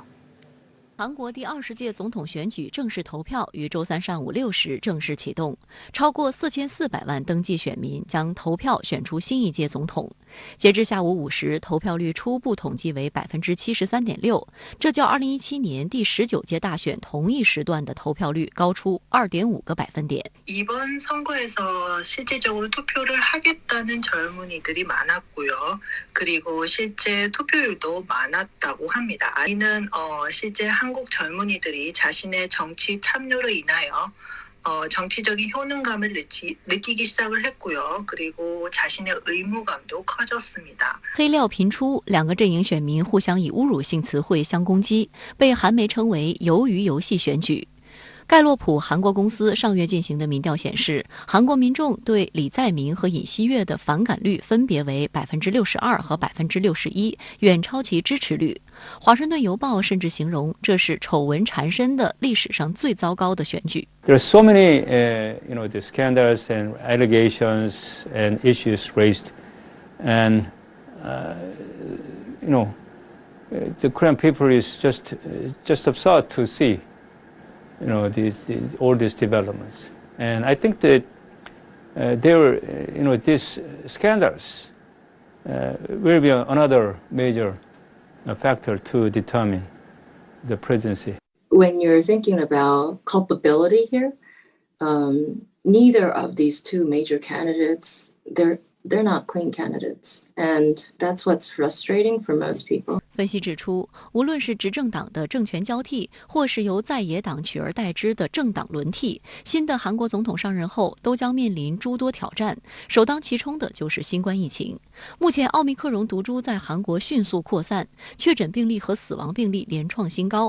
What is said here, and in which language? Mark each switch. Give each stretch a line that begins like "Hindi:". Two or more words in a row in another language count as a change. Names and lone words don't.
Chinese: 韩国第20届总统选举正式投票于周3上午6时正式启动，超过4400万登记选民将投票选出新一届总统。截至下午5时，投票率初步统计为73.6%，这较2017年第19届大选同一时段的投票率高出2.5个百分点。
Korean: 이번 선거에서 실질적으로 투표를 하겠다는 젊은이들이 많았고요. 그리고 실제 투표율도 많았다고 합니다. 이는 실제 한국 젊은이들이 자신의 정치 참여로 인하여 정치적인 효능감을 느끼기 시작을 했고요. 그리고 자신의 의무감도 커졌습니다.
Chinese: 黑料频出，两个阵营选民互相以侮辱性词汇相攻击，被韩媒称为“鱿鱼游戏”选举。盖洛普韩国公司上月进行的民调显示，韩国民众对李在明和尹锡悦的反感率分别为62%和61%，远超其支持率。华盛顿邮报甚至形容这是丑闻缠身的历史上最糟糕的选举。
English: There are so many, the scandals and allegations and issues raised, and the Korean people is just upset to see. All these developments, and I think that these scandals will be another major factor to determine the presidency. When you're thinking about culpability here, neither of these two major candidates, they're not clean candidates, and that's what's frustrating for most people.
Chinese: 分析指出，无论是执政党的政权交替，或是由在野党取而代之的政党轮替，新的韩国总统上任后都将面临诸多挑战，首当其冲的就是新冠疫情。目前，奥密克戎毒株在韩国迅速扩散，确诊病例和死亡病例连创新高。